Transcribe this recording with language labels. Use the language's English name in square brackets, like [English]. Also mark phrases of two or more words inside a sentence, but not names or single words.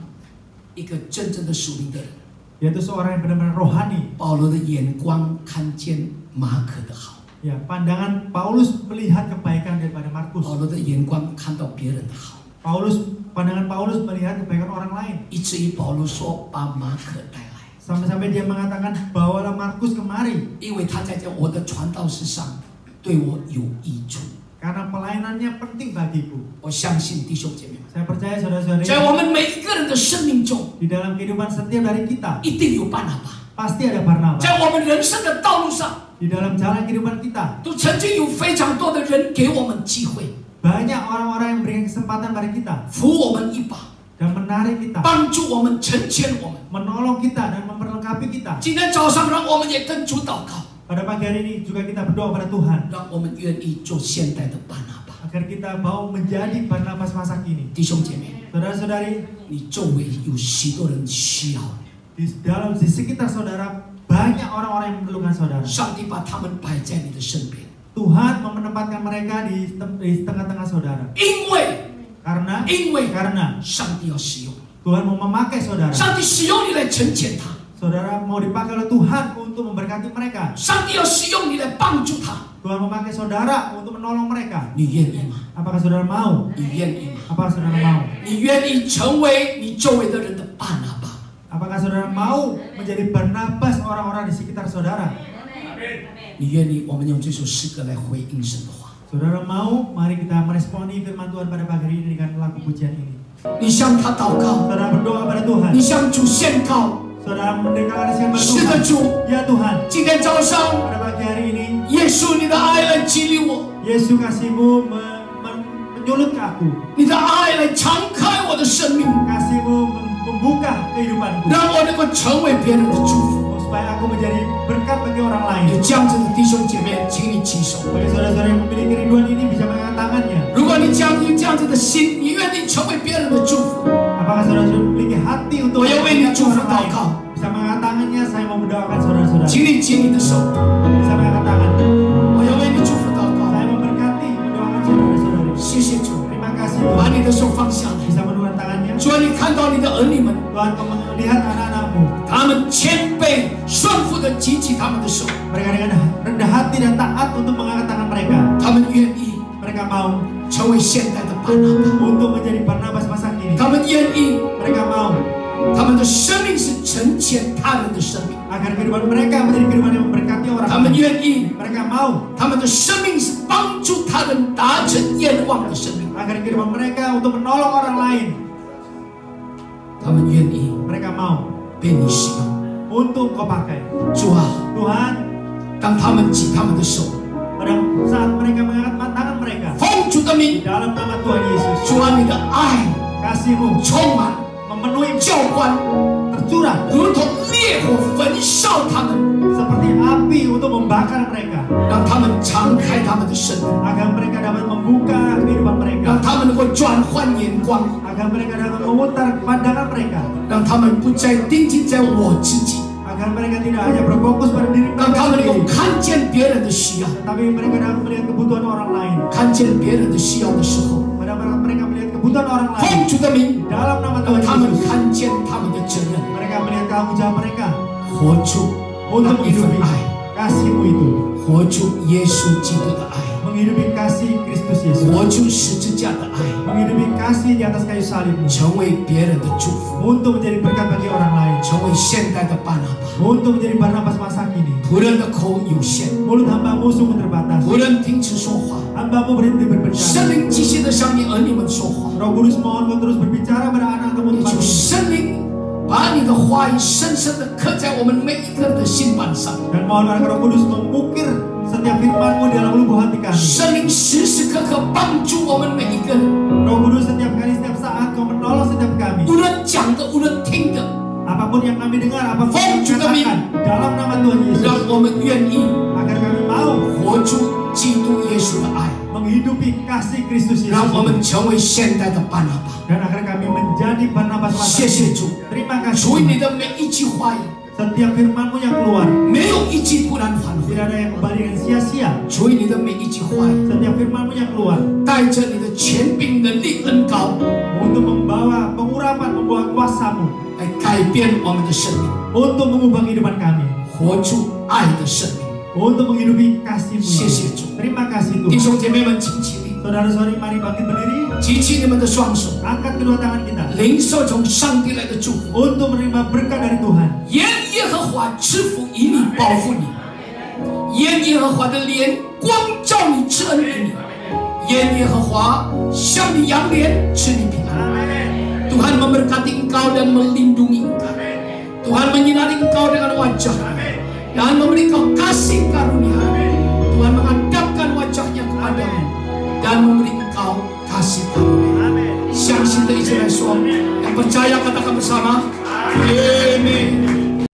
[Chinese] 一个真正的属灵的人， [Indonesian] yaitu seorang yang benar-benar rohani. [Chinese] 保罗的眼光看见马可的好， [Indonesian] Ya, pandangan Paulus melihat kebaikan daripada Markus. [Chinese] 保罗的眼光看到别人的好， [Indonesian] Pandangan Paulus melihat kebaikan orang lain. [Chinese] 以至于保罗说把马可带来， [Indonesian] Sampai-sampai dia mengatakan bawalah Markus kemari [Chinese] 因为他在这我的传道事上对我有益处。 [Indonesian] karena pelayanannya penting bagiku. [Chinese] 我相信弟兄姐妹们， [Indonesian] Saya percaya saudara-saudari, [Chinese] 在我们每一个人的生命中， [Indonesian] di dalam kehidupan setiap dari kita [Chinese] 一定有巴拿巴。 [Indonesian] pasti ada Barnabas. [Chinese] 在我们人生的道路上， [Indonesian] Di dalam jalan kehidupan kita [Chinese] 都曾经有非常多的人给我们机会， [Indonesian] banyak orang-orang yang memberikan kesempatan pada kita [Chinese] 扶我们一把， [Indonesian] dan menarik kita, [Chinese] 帮助我们，成全我们。 [Indonesian] menolong kita dan memperlengkapi kita. [Chinese] 今天早上，让我们也跟主祷告， [Indonesian] Pada pagi hari ini juga kita berdoa pada Tuhan [Chinese] 让我们愿意做现代的巴拿巴。 [Indonesian] agar kita mau menjadi Barnabas masa kini. [Chinese] 弟兄姐妹， [Indonesian] Saudara-saudari, [Chinese] 你周围有许多人需要你， [Indonesian] di sekitar saudara banyak orang-orang yang memerlukan saudara. [Chinese] 上帝把他们摆在你的身边， [Indonesian] Tuhan menempatkan mereka di tengah-tengah saudara. [Chinese] 因为 [Indonesian] Karena [Chinese] 上帝要使用， [Indonesian] Tuhan mau memakai saudara. [Chinese] 上帝使用你来成全他， [Indonesian] Saudara mau dipakai oleh Tuhan untuk memberkati mereka. [Chinese] 上帝要使用你来帮助他。 [Indonesian] Tuhan memakai saudara untuk menolong mereka. [Chinese] 你愿意吗？ [Indonesian] Apakah saudara mau? [Chinese] 你愿意吗？ [Indonesian] Apakah saudara mau? [Chinese] 你愿意成为你周围的人的巴拿巴吗？ [Indonesian] Apakah saudara mau menjadi Barnabas orang-orang di sekitar saudara? [Chinese] 你愿意？我们用这首诗歌来回应神的话。 [Indonesian] Saudara mau? Mari kita meresponi firman Tuhan pada pagi hari ini dengan lagu pujian ini. [Chinese] 你向他祷告， [Indonesian] Saudara berdoa pada Tuhan. [Chinese] 你向主宣告。 [Indonesian] Saudara mendeklarasikan pada [Chinese] 是的， [Indonesian] Tuhan. [Chinese] 主， [Indonesian] Ya Tuhan, [Chinese] 今天早上， [Indonesian] pada pagi hari ini [Chinese] 耶稣，你的爱来激励我， [Indonesian] Yesus kasih-Mu menyulut ke aku. [Chinese] 你的爱来敞开我的生命， [Indonesian] Kasih-Mu membuka kehidupanku [Chinese] 让我能够成为别人的祝福。 [Indonesian] supaya aku menjadi berkat bagi orang [Chinese] 有 [Indonesian] lain. [Chinese] 这样子的弟兄姐妹，请你举手。 [Indonesian] Bagi saudara-saudara yang memiliki rinduan ini bisa mengangkat tangannya. [Chinese] 如果你有这样子的心，你愿意成为别人的祝福， [Indonesian] Apakah saudara-saudara memiliki hati untuk [Chinese] 我要为你 [Indonesian] memberkati [Chinese] 祝福 [Indonesian] orang [Chinese] 祷 [Indonesian] lain? [Chinese] 告。 [Indonesian] Bisa mengangkat tangannya, saya mau mendoakan saudara-saudara. [Chinese] 请你举你的手， [Indonesian] Bisa mengangkat tangan. [Chinese] 我要为你祝福祷告。 [Indonesian] Saya memberkati, mendoakan saudara-saudari. [Chinese] 谢谢主， [Indonesian] Terima kasih [Chinese] 把 [Indonesian] Tuhan. [Chinese] 你的手放下来。 [Indonesian] Bisa menurunkan tangannya. [Chinese] 主啊，你看到你的儿女们， [Indonesian] Tuhan, kau melihat anak-anakmu. [Chinese] 他们谦卑顺服的举起他们的手， [Indonesian] Mereka dengan rendah hati dan taat untuk mengangkat tangan mereka. [Chinese] 他们愿意 [Indonesian] Mereka mau [Chinese] 成为现代的巴拿巴， [Indonesian] untuk menjadi Barnabas masa kini. [Chinese] 他们愿意 [Indonesian] Mereka mau [Chinese] 他们的生命是成全他人的生命。 [Indonesian] agar kehidupan mereka menjadi kehidupan yang memberkati orang [Chinese] 他们 [Indonesian] lain. [Chinese] 愿意， [Indonesian] Mereka mau [Chinese] 他们的生命是帮助他人达成愿望的生命。 [Indonesian] agar kehidupan mereka untuk menolong orang lain. [Chinese] 他们愿意 [Indonesian] Mereka mau [Chinese] 被你使用。 [Indonesian] untuk kau pakai. [Chinese] 主啊， [Indonesian] Tuhan, [Chinese] 当他们举他们的手， [Indonesian] pada saat mereka mengangkat tangan mereka [Chinese] 奉主的 [Indonesian] di [Chinese] 名， [Indonesian] dalam nama Tuhan Yesus, [Chinese] 主啊，你的爱 [Indonesian] kasih-Mu [Chinese] 充满 [Indonesian] memenuhi [Chinese] 教官， [Indonesian] tercurah [Chinese] 如同烈火焚烧他们， [Indonesian] seperti api untuk membakar mereka, [Chinese] 让他们敞开他们的生命， [Indonesian] agar mereka dapat membuka kehidupan mereka, [Chinese] 让他们能够转换眼光， [Indonesian] agar mereka dapat memutar pandangan mereka, [Chinese] 让他们不再定睛在我自己， [Indonesian] agar mereka tidak hanya berfokus pada diri [Chinese] 让 [Indonesian] mereka [Chinese] 他们能够 [Indonesian] sendiri, [Chinese] 看见别人的需要， [Indonesian] tapi mereka dapat melihat kebutuhan orang lain. [Chinese] 看见别人的需要的时候， [Indonesian] Pada mereka melihat kebutuhan orang [Chinese] 奉 [Indonesian] lain [Chinese] 主的名， [Indonesian] dalam nama [Chinese] 让 [Indonesian] Tuhan [Chinese] 他们 [Indonesian] Yesus, [Chinese] 看见他们的责任， [Indonesian] mereka melihat tanggung jawab mereka [Chinese] 活出那 [Indonesian] untuk [Chinese] 一份 [Indonesian] menghidupi [Chinese] 爱， [Indonesian] kasih-Mu itu, [Chinese] 活出耶稣基督的爱， [Indonesian] menghidupi kasih Kristus Yesus, [Chinese] 活出十字架的爱， [Indonesian] menghidupi kasih di atas kayu salib-Mu, [Chinese] 成为别人的祝福， [Indonesian] untuk menjadi berkat bagi orang lain, [Chinese] 成为现代的巴拿巴。 [Indonesian] untuk menjadi Barnabas masa kini. [Chinese] 仆人的口有限， [Indonesian] Mulut hamba-Mu sungguh terbatas, [Chinese] 仆人停止说话， [Indonesian] hamba-Mu berhenti [Chinese] 圣 [Indonesian] berbicara. [Chinese] 灵继续的向你儿女们说话。 [Indonesian] Roh Kudus mohon Kau terus berbicara pada anak-Mu [Chinese] 也 [Indonesian] tempat [Chinese] 求 [Indonesian] ini, [Chinese] 圣灵把你的话语深深的刻在我们每一个人的心板上。 [Indonesian] dan mohon agar Roh Kudus mengukir setiap firman-Mu di dalam lubuk hati kami. [Chinese] 圣灵时时刻刻帮助我们每一个人， [Indonesian] Roh Kudus setiap kali, setiap saat Kau menolong setiap kami. [Chinese] 无论讲的，无论听的， [Indonesian] Apapun yang kami dengar, apapun yang [Chinese] 奉主的名， [Indonesian] katakan dalam nama Tuhan Yesus, [Chinese] 让我们愿意 [Indonesian] agar kami mau [Chinese] 活出基督耶稣的爱， [Indonesian] menghidupi kasih Kristus [Chinese] 让 [Indonesian] Yesus [Chinese] 我们成为现代的巴拿巴。 [Indonesian] dan agar kami menjadi Barnabas masa [Chinese] 谢谢 [Indonesian] kini. [Chinese] 主， [Indonesian] Terima [Chinese] 属于 [Indonesian] kasih. [Chinese] 你的每一句话语， [Indonesian] Setiap firman-Mu yang keluar [Chinese] 没有一句突然返回。 [Indonesian] tidak ada yang kembali dengan sia-sia. [Chinese] 属于你的每一句话语， [Indonesian] Setiap firman-Mu yang keluar [Chinese] 带着你的权柄、能力、恩高， [Indonesian] untuk membawa pengurapan, membawa kuasa-Mu [Chinese] 来改变我们的生命， [Indonesian] untuk mengubah kehidupan kami, [Chinese] 活出爱的生命。 [Indonesian] untuk menghidupi kasih-Mu. [Chinese] 谢谢主。 [Indonesian] Terima kasih [Chinese] 弟 [Indonesian] Tuhan. [Chinese] 兄姐妹们，请起立， [Indonesian] Saudara-saudari, mari bangkit berdiri, [Chinese] 举起你们的双手， [Indonesian] angkat kedua tangan kita [Chinese] 领受从上帝来的祝福。 [Indonesian] untuk menerima berkat dari Tuhan. [Chinese] 愿耶和华赐福以你，保护你；愿耶和华的脸光照你，赐恩于你；愿耶和华向你扬脸，赐你平安。 [Indonesian] Tuhan memberkati engkau dan melindungi engkau. Tuhan menyinari engkau dengan wajah dan memberi engkau kasih karunia. Tuhan menghadapkan wajahnya kepadamu dan memberi engkau kasih karunia. [Chinese] 相信的一起来说， [Indonesian] yang percaya katakan bersama, Amin.